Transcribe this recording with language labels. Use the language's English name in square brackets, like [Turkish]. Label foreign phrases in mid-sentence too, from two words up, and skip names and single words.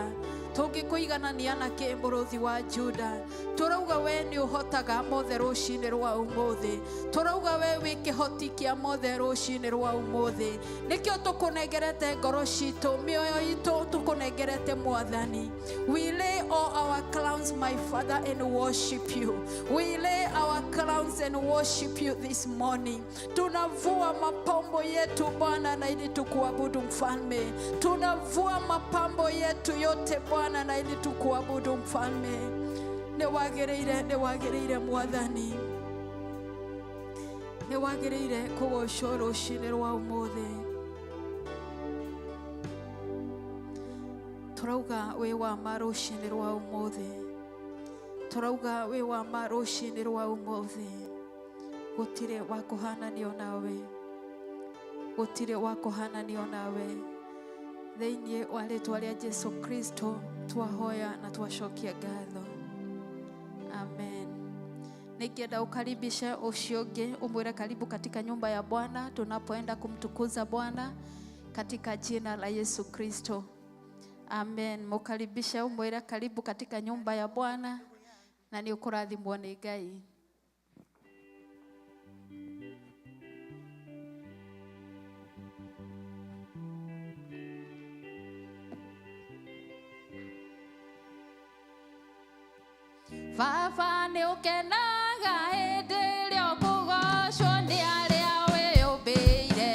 [Kikuyu] Tũngĩkũiganania na kĩ mũrũthi wa Juda? Tũrauga we nĩ ũhotaga mothe rũcinĩ rwa ũmũthĩ. Tũrauga we wĩ kĩhoti kĩa mothe rũcinĩ rwa ũmũthĩ. Nĩkĩo tũkũnengerete ngoro citũ, mĩoyo itũ tũkũnengerete Mwathani. [English] We lay all our crowns, my Father, and worship you. We lay our crowns and worship you this morning. [Swahili] Tunavua mapambo yetu Bwana na ili tukuabudu Mfalme. Tunavua mapambo yetu yote Bwana na ili tukuabudu Mfalme. [Kikuyu] Nĩwagĩrĩire Mwathani. Nĩwagĩrĩire kũgocwo rũcinĩ rwa ũmũthĩ. Tũrauga wĩ wa ma rũcinĩ rwa ũmũthĩ. Tũrauga wĩ wa ma rũcinĩ rwa ũmũthĩ. Gũtirĩ wa kũhananio nawe. Gũtirĩ wa kũhananio nawe. Thĩinĩ wa rĩĩtwa rĩa Jesu Kristo twahoya na twacokia ngatho. [Swahili] Amen. Nikienda ukaribisha [Kikuyu] ucio ũngĩ, umwĩre [Swahili] karibu katika nyumba ya Bwana tunapoenda kumtukuza Bwana katika jina la Yesu Kristo. Amen. Mukaribisha umwĩre karibu katika nyumba ya Bwana na [Kikuyu] ni ukurathimwo nĩ Ngai. Baba nĩ ũkenaga hĩndĩ ĩrĩa ũkũgocwo nĩ arĩa wĩyũmbĩire.